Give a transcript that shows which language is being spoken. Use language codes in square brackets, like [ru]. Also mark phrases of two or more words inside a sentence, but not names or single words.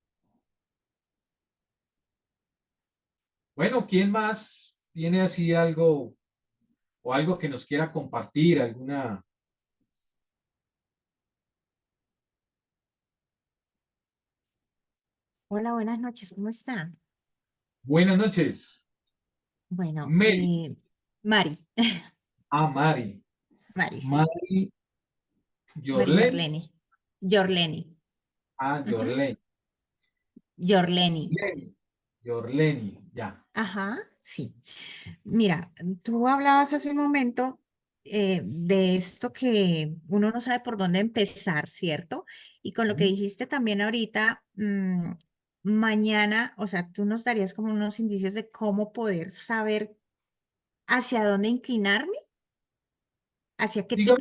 [es] Bueno, ¿quién más tiene así algo o algo que nos quiera compartir? ¿Alguna? Hola, buenas noches, ¿cómo está? Buenas noches. Bueno, Mary. Mari, Mari. Mari, sí, Mari Mari Jorlen. Yorleni, Yorleni, ujú, Jorlen. Yorleni, Jorleni, ya. ajá, sí. Mira, tú hablabas hace un momento de esto que uno no sabe por dónde empezar, ¿cierto? Y con lo que dijiste también ahorita, mañana, o sea, tú nos darías como unos indicios de cómo poder saber hacia dónde inclinarme, hacia qué tipo